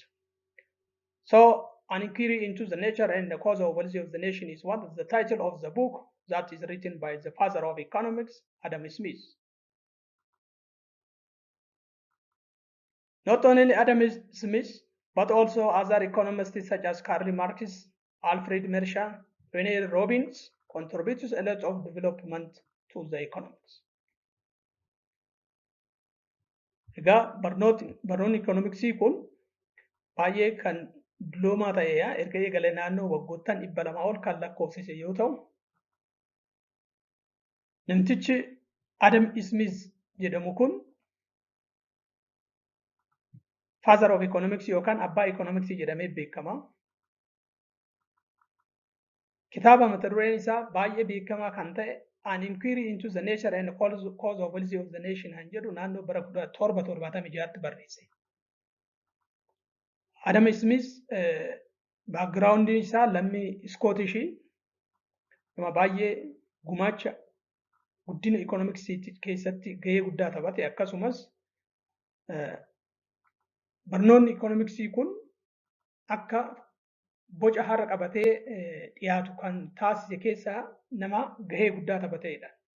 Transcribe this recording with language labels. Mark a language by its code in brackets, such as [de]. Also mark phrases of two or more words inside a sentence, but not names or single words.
[en] So, An Inquiry into the Nature and the Cause of Wealth of the Nation is what is the title of the book that is written by the father of economics, Adam Smith. Not only Adam Smith, but also other economists such as Karl Marx, Alfred Marshall, Rene Robbins contributes a lot of development to the economics. [om] Egaa barnoonni ikoonomiksii kun baay'ee kan duloomaa ta'eedha. Erga eegalee naannoo waggoottan 200 ol kan lakkoofsise yoo ta'u, namtichi Adam Smith jedhamu kun [en] father of economics [om] yookaan abbaa economics jedhamee beekama. Kitaaba mata dureen isaa baay'ee beekamaa kan ta'e an inquiry into the nature and cause of wealth of the nation han jedhu naannoo bara 1776tti barreesse. Adam Smith background isaa lammii Scottish nama baay'ee gumaacha guddina economics keessatti gahee guddaa taphate akkasumas barnoonni economics kun akka boca har'a qabatee dhiyaatu kan taasise keessaa nama gahee guddaa taphateedha.